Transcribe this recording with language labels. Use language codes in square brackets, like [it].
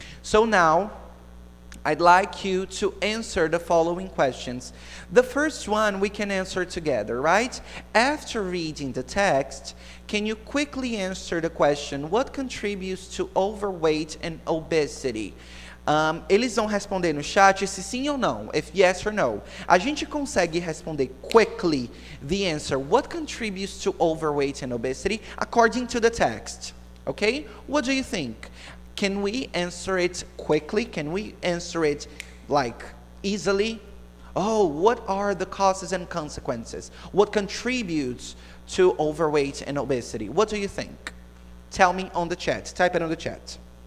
[en] So now, I'd like you to answer the following questions. The first one we can answer together, right? After reading the text, can you quickly answer the question, what contributes to overweight and obesity? [pt] Eles vão responder no chat se sim ou não, [en] if yes or no. [pt] A gente consegue responder [en] quickly the answer, what contributes to overweight and obesity, according to the text. Okay? What do you think? Can we answer it quickly? Can we answer it like easily? Oh, what are the causes and consequences? What contributes to overweight and obesity? What do you think? Tell me on the chat. Type it on the chat.